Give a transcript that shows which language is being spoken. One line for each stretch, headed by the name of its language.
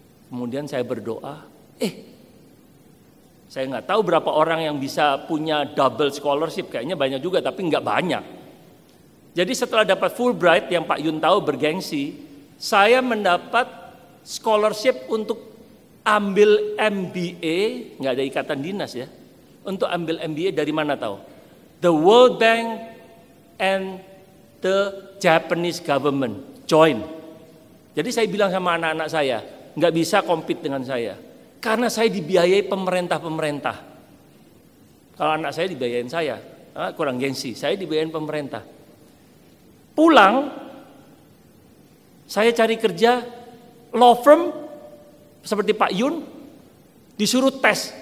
Indonesian: Kemudian saya berdoa, saya nggak tahu berapa orang yang bisa punya double scholarship, kayaknya banyak juga, tapi nggak banyak. Jadi setelah dapat Fulbright yang Pak Yun tahu bergengsi, saya mendapat scholarship untuk ambil MBA, nggak ada ikatan dinas ya, untuk ambil MBA dari mana tahu?
English: The World Bank and the Japanese government join.
Indonesian: Jadi saya bilang sama anak-anak saya, nggak bisa compete dengan saya. Karena saya dibiayai pemerintah-pemerintah. Kalau anak saya dibiayain saya, kurang gengsi. Saya dibiayain pemerintah. Pulang, Saya cari kerja law firm seperti Pak Yun, disuruh tes.